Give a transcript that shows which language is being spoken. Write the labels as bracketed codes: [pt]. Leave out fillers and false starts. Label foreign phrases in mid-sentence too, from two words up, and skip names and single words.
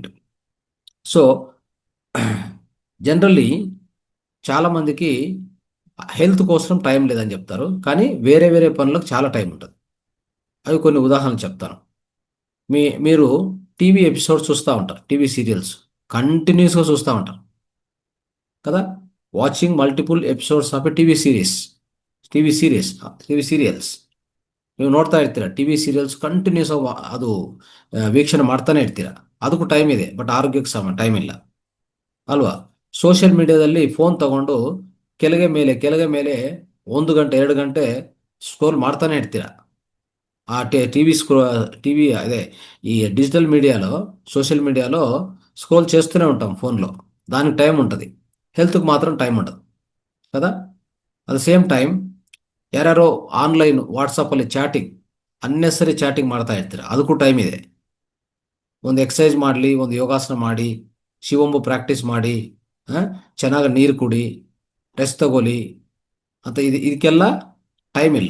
[en] so generally [te] చాలామందికి హెల్త్ కోసం టైం లేదని చెప్తారు, కానీ వేరే వేరే పనులకు చాలా టైం ఉంటుంది. అవి కొన్ని ఉదాహరణలు చెప్తాను. మీరు [en] TV episodes [te] చూస్తూ ఉంటారు, [en] TV serials [te] కంటిన్యూస్గా చూస్తూ ఉంటారు కదా. [en] watching multiple episodes of a TV serials [kn] ನೀವು ನೋಡ್ತಾ ಇರ್ತೀರ. [en] TV serials continuous [kn] ಅದು ವೀಕ್ಷಣೆ ಮಾಡ್ತಾನೆ ಇರ್ತೀರ. ಅದಕ್ಕೂ ಟೈಮ್ ಇದೆ, ಬಟ್ ಆರೋಗ್ಯಕ್ಕೆ ಟೈಮ್ ಇಲ್ಲ ಅಲ್ವಾ. ಸೋಷಿಯಲ್ ಮೀಡಿಯಾದಲ್ಲಿ ಫೋನ್ ತಗೊಂಡು ಕೆಳಗೆ ಮೇಲೆ 1 ಗಂಟೆ 2 ಗಂಟೆ ಸ್ಕ್ರೋಲ್ ಮಾಡ್ತಾನೆ ಇರ್ತೀರ. [te] ఆ టీవీ అదే ఈ డిజిటల్ మీడియాలో, సోషల్ మీడియాలో స్క్రోల్ చేస్తూనే ఉంటాం ఫోన్లో. దానికి టైం ఉంటుంది, హెల్త్కి మాత్రం టైం ఉండదు కదా. [en] at the same time [kn] ಯಾರ್ಯಾರೋ ಆನ್ಲೈನ್ ವಾಟ್ಸಪ್ಪಲ್ಲಿ ಚಾಟಿಂಗ್, [en] unnecessary chatting [kn] ಮಾಡ್ತಾ ಇರ್ತೀರ. ಅದಕ್ಕೂ ಟೈಮ್ ಇದೆ. ಒಂದು ಎಕ್ಸಸೈಸ್ ಮಾಡಲಿ, ಒಂದು ಯೋಗಾಸನ ಮಾಡಿ, ಶಿವಂಬು ಪ್ರಾಕ್ಟೀಸ್ ಮಾಡಿ, ಚೆನ್ನಾಗಿ ನೀರು ಕುಡಿ, ರೆಸ್ಟ್ ತಗೊಳ್ಳಿ ಅಂತ ಇದಕ್ಕೆಲ್ಲ ಟೈಮ್ ಇಲ್ಲ.